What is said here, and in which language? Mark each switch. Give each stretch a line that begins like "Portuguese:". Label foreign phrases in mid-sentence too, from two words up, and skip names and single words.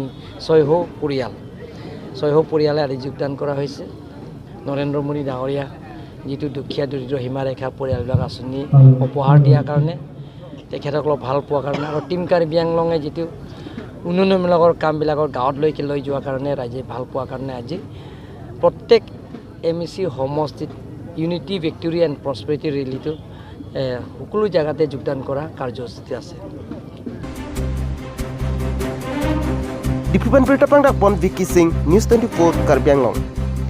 Assamese: 600 পৰিয়ালে আজি যোগদান কৰা হৈছে নৰেন্দ্ৰ মোদী ডাঙৰীয়া যিটো দুখীয়া দৰিদ্ৰ সীমাৰেখা পৰিয়ালবিলাক আঁচনি উপহাৰ দিয়াৰ কাৰণে তেখেতসকলক ভাল পোৱাৰ কাৰণে আৰু টিম কাৰ্বি আংলঙে যিটো উন্নয়নমূলকৰ কামবিলাকৰ গাঁৱত লৈ যোৱাৰ কাৰণে ৰাইজে ভাল পোৱাৰ কাৰণে আজি প্ৰত্যেক MEC সমষ্টিত
English: unity victory and prosperity
Assamese: ৰেলীটো সকলো জায়গাতে যোগদান কৰা কাৰ্যসূচী আছে
Karbi: Dipupan Berita Pangdak Pon Vicky Singh News 24 Karbi Anglong